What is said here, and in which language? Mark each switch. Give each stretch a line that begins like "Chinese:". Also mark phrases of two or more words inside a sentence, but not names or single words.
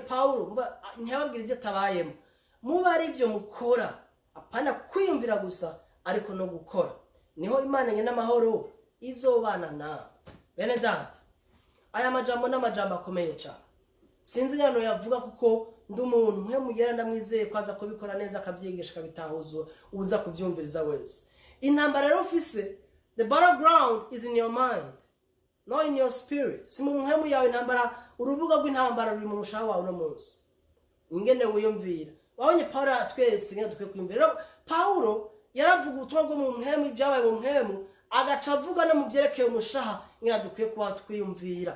Rundi: Paulo ntiyababwira ibyo tabayemo, muba ari ibyo mukora, apana kwiyumvira gusa ariko no gukora, niho Imana nyene amahoro izobana nawe. Bene data, aya majambo n'amajambo akomeye cyane, sinzi ngano yavuga kuko ndi umuntu mwe mugera ndamwizeye kwaza kubikora neza akabyigisha akabitahuza uza kubyumviriza wese. Intambara rero ufise,
English: the battleground is in your mind, not in your spirit.
Rundi: Si mu mpemu yawe intambara, urubuga rw'intambara ruri mu mushaha wawe no munsi. Ingene wiyumvira. Wabonye Paulo atweretse ngene dukwiye kwiyumvira. Paulo yaravuga ubutumwa bwo mu mpemu, ibyabaye mu mpemu, agaca avuga no mu byerekeye umushaha ngene dukwiye kuba twiyumvira.